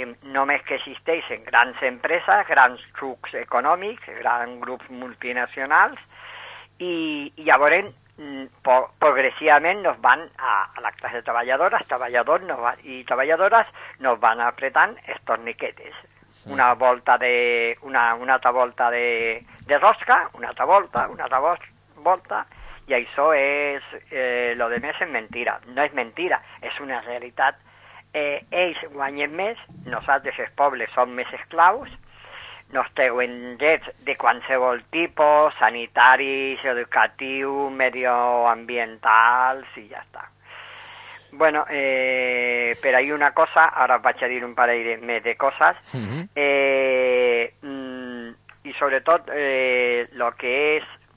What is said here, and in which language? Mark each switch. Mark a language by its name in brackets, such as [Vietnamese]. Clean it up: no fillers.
[Catalan] Només que existeixen grans empreses, grans trucs econòmics, grans grups multinacionals, i llavors progressivament nos van a la classe treballadora, treballadores nos van apretant els torniquetes. Sí. Una altra volta de rosca, una altra volta, [Spanish] y eso es, lo de mes es mentira, no es mentira, es una realidad. [Catalan] Ells guanyen més, nosaltres els pobles som més esclaus, nos treuen drets de qualsevol tipus, sanitaris, educatius, medioambientals i ja està. Bueno, però hi ha una cosa, ara vaig a dir un parell de, més de coses, i sobretot lo que és